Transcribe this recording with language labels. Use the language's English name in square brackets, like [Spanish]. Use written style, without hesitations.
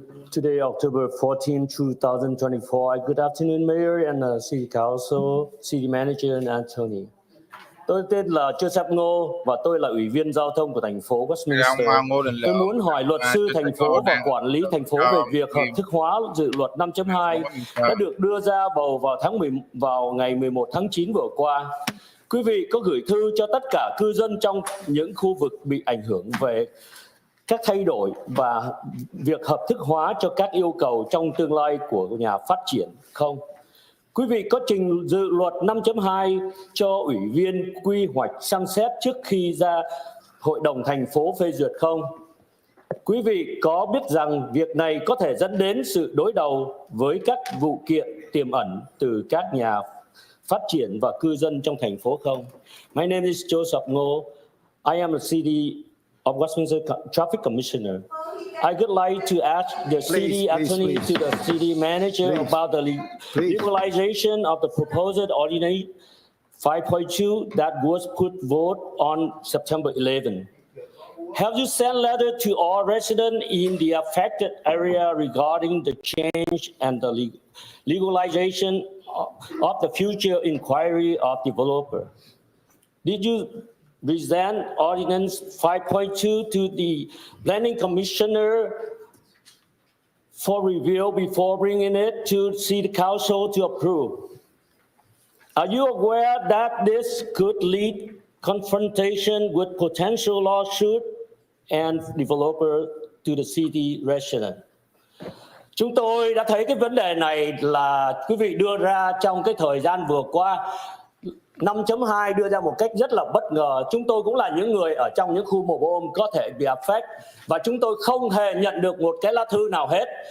[English] Today, October 14, 2024. Good afternoon, Mayor and City Council, City Manager and Anthony. [Vietnamese] Tôi tên là Joseph Ngô và tôi là Ủy viên Giao thông của thành phố Westminster. Tôi muốn hỏi luật sư thành phố và quản lý thành phố về việc hợp thức hóa dự luật 5.2 đã được đưa ra bầu vào ngày 11 tháng 9 vừa qua. Quý vị có gửi thư cho tất cả cư dân trong những khu vực bị ảnh hưởng về các thay đổi và việc hợp thức hóa cho các yêu cầu trong tương lai của nhà phát triển không? Quý vị có trình dự luật 5.2 cho Ủy viên quy hoạch xem xét trước khi ra Hội đồng thành phố phê duyệt không? Quý vị có biết rằng việc này có thể dẫn đến sự đối đầu với các vụ kiện tiềm ẩn từ các nhà phát triển và cư dân trong thành phố không? [English] My name is Joseph Ngo. I am a city of Westminster Traffic Commissioner. I would like to ask the city attorney to the city manager about the legalization of the proposed Ordinance 5.2 that was put vote on September 11. Have you sent letter to all residents in the affected area regarding the change and the legalization of the future inquiry of developer? Did you present Ordinance 5.2 to the Planning Commissioner for review before bringing it to City Council to approve? Are you aware that this could lead confrontation with potential lawsuit and developer to the city resident? [Vietnamese] Chúng tôi đã thấy cái vấn đề này là quý vị đưa ra trong cái thời gian vừa qua. 5.2 đưa ra một cách rất là bất ngờ. Chúng tôi cũng là những người ở trong những khu mobile home có thể bị affect và chúng tôi không hề nhận được một cái lá thư nào hết.